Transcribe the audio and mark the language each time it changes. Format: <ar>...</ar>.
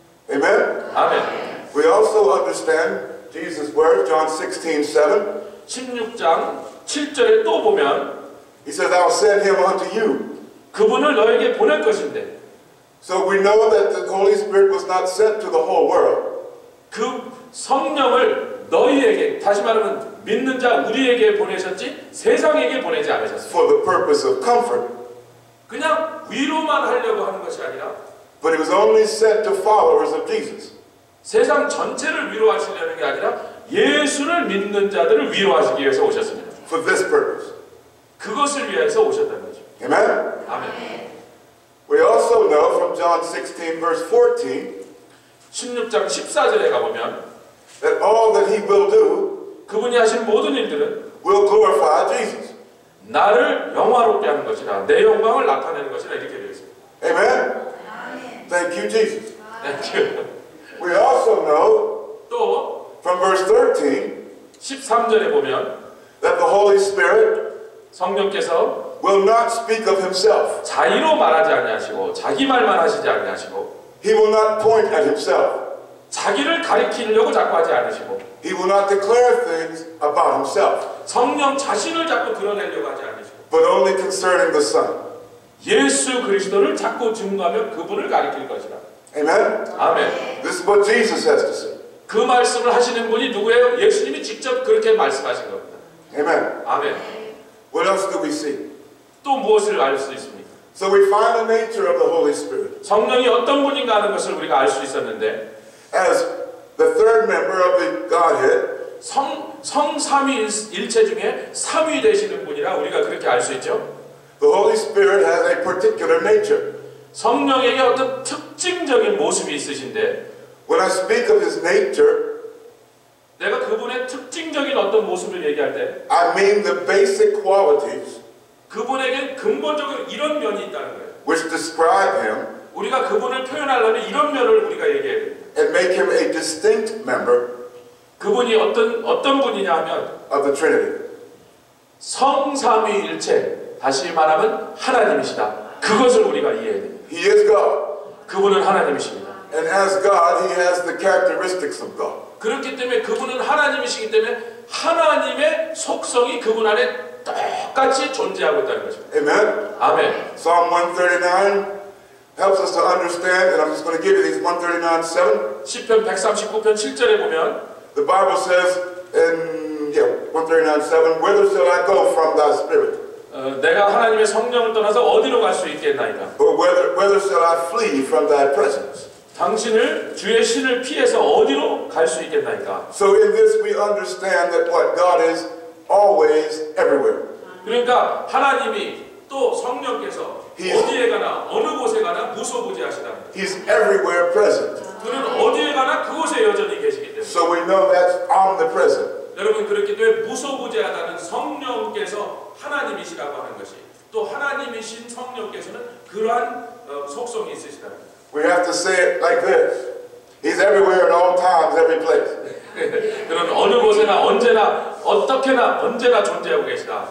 <en>Amen?</en> <ko>아멘.</ko> <en>We also understand Jesus' words, John 16:7.</en> <ko>16장 7절에 또 보면</ko> <en>he says, I'll send him unto you.</en> <ko>그분을 너에게 보낼 것인데</ko> <en>So we know that the Holy Spirit was not sent to the whole world.</en> <ko>그 성령을 너희에게, 다시 말하면 믿는 자 우리에게 보내셨지 세상에게 보내지 않으셨어요.</ko> <en>For the purpose of comfort.</en> <ko>그냥 위로만 하려고 하는 것이 아니라</ko> <en>But it was only sent to followers of Jesus.</en> <ko>세상 전체를 위로하시려는 게 아니라 예수를 믿는 자들을 위로하시기 위해서 오셨습니다.</ko> <en>For this purpose.</en> <ko>그것을 위해서 오셨다는 거죠.</ko> <en>Amen?</en> <ko>아멘.</ko> <en>We also know from John 16 verse 14</en> <ko>16장 14절에 가보면</ko> <en>that all that he will do</en> <ko>그분이 하신 모든 일들은</ko> <en>will glorify Jesus.</en> <ko>나를 영화롭게 하는 것이라 내 영광을 나타내는 것이라 이렇게 되어 있습니다.</ko> <en>Amen? Thank you, Jesus.</en> <ko>네.</ko> <en>We also know</en> <ko>또</ko> <en>from verse 13</en> <ko>13절에 보면</ko> <en>that the Holy Spirit</en> <ko>성령께서</ko> <en>will not speak of himself.</en> <ko>자의로 말하지 아니하시고 자기 말만 하시지 아니하시고</ko> <en>He will not point at himself.</en> <ko>자기를 가리키려고 자꾸 하지 않으시고</ko> <en>He will not declare things about himself,</en> <ko>성령 자신을 자꾸 드러내려고 하지 않으시고</ko> <en>but only concerning the Son.</en> <ko>예수 그리스도를 자꾸 증거하며 그분을 가리킬 것이라.</ko> <en>Amen?</en> <ko>아멘.</ko> <en>This is what Jesus has to say.</en> <ko>그 말씀을 하시는 분이 누구예요? 예수님이 직접 그렇게 말씀하신 겁니다.</ko> <en>Amen.</en> <ko>아멘.</ko> <en>What else do we see?</en> <ko>또 무엇을 알 수 있습니까?</ko> <en>So we find the nature of the Holy Spirit</en> <ko>성령이 어떤 분인가 하는 것을 우리가 알 수 있었는데</ko> <en>as the third member of the Godhead.</en> <ko>성삼위일체 중에 3위 되시는 분이라 우리가 그렇게 알 수 있죠.</ko> <en>The Holy Spirit has a particular nature.</en> <ko>성령에게 어떤 특징적인 모습이 있으신데</ko> <en>When I speak of his nature,</en> <ko>내가 그분의 특징적인 어떤 모습을 얘기할 때</ko> <en>I mean the basic qualities</en> <ko>그분에겐 근본적으로 이런 면이 있다는 거예요.</ko> <en>which describe him</en> <ko>우리가 그분을 표현하려면 이런 면을 우리가 얘기해야 됩니다.</ko> <en>and make him a distinct member</en> <ko>그분이 어떤 분이냐 하면</ko> <en>of the Trinity.</en> <ko>성삼위일체, 다시 말하면 하나님이시다. 그것을 우리가 이해해야 됩니다.</ko> <en>He is God,</en> <ko>그분은 하나님이십니다.</ko> <en>and as God, he has the characteristics of God.</en> <ko>그렇기 때문에 그분은 하나님이시기 때문에 하나님의 속성이 그분 안에 똑같이 존재하고 있다는 것입니다.</ko> <en>Amen?</en> <ko>아멘.</ko> <en>Psalm 139 helps us to understand, and I'm just going to give you these 139:7.</en> <ko>시편 139편 7절에 보면</ko> <en>The Bible says in 139:7, whither shall I go from thy spirit?</en> <ko>내가 하나님의 성령을 떠나서 어디로 갈 수 있겠나이까?</ko> <en>Or whither shall I flee from thy presence?</en> <ko>당신을 주의 신을 피해서 어디로 갈 수 있겠나이까?</ko> <en>So in this we understand that what God is always everywhere.</en> <ko>그러니까 하나님이 또 성령께서 어디에 가나 어느 곳에 가나 무소부지하시다.</ko> <en>He's everywhere present.</en> <ko>그는 어디에 가나 그곳에 여전히 계시기 때문에.</ko> <en>So we know that's omnipresent.</en> <ko>여러분 그렇기 때문에 무소부지하다는 성령께서 하나님이시라고 하는 것이 또 하나님이신 성령께서는 그러한 속성이 있으시다는 거예요.</ko> <en>We have to say it like this. He's everywhere at all times, every place.</en> <ko>그런 어느 곳에나 언제나 어떻게나 언제나 존재하고 계시다.</ko>